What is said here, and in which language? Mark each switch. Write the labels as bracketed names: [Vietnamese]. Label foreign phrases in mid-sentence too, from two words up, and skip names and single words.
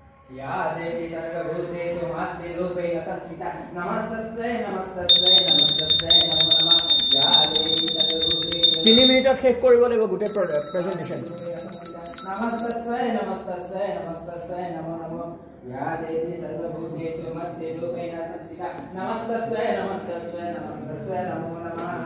[Sanskrit] या देवी सर्वभूतेषु मातृरूपेण संस्थिता नमस्तस्यै नमस्तस्यै नमस्तस्यै नमो नमः या देवी सर्वभूतेषु [Assamese] 3 মিনিটত শেষ কৰিব লাগিব গোটে প্ৰেজেন্টেশন [Sanskrit] नमस्तस्यै नमस्तस्यै नमस्तस्यै नमो नमः या देवी सर्वभूतेषु मातृरूपेण संस्थिता नमस्तस्यै नमस्तस्यै नमस्तस्यै नमो नमः